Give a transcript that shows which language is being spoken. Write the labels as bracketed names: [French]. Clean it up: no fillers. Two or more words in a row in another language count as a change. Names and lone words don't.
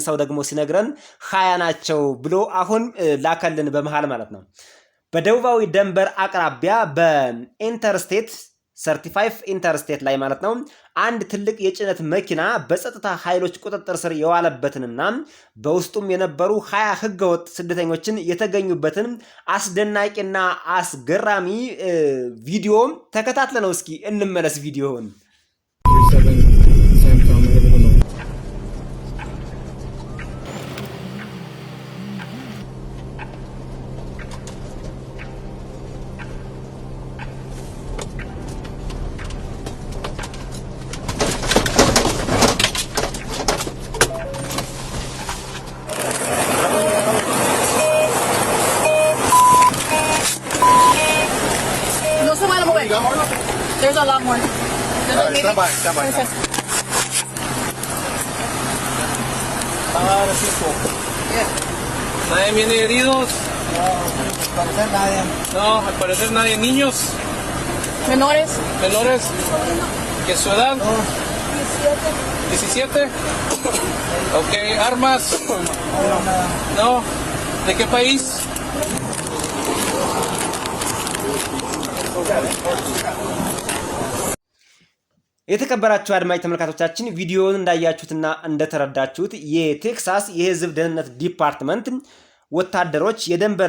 [Amharic] ሰው ደግሞ ሲነግረን 20 ናቸው ብሎ አሁን ላከልን በመሃል ማለት ነው። በደቡባዊ ደንበር አቅራቢያ በኢንተርስቴት 35 ኢንተርስቴት ላይ ማለት ነው አንድ ትልቅ የጭነት መኪና በጸጥታ ኃይሎች ቁጥጥር ስር የዋለበትንና በውስጡም የነበሩ 20 ህገወጥ ስደተኞችን የተገኙበትን አስደናቂና አስገራሚ ቪዲዮ ተከታትለነው እስኪ እንመለስ ቪዲዮውን። [English] There's a lot more. Stand by. [Spanish] ¿Nadie viene heridos? No, al parecer nadie. ¿Niños? Menores. ¿Menores? ¿Qué es su edad? 17. Ok, ¿armas? No. ¿De qué país? [Amharic] የተከበራችሁ አድማጭ ተመልካቾቻችን ቪዲዮውን እንዳያችሁትና እንደተረዳችሁት የቴክሳስ የህዝብ ደህንነት ዲፓርትመንት ወታደሮች፣ የደንበር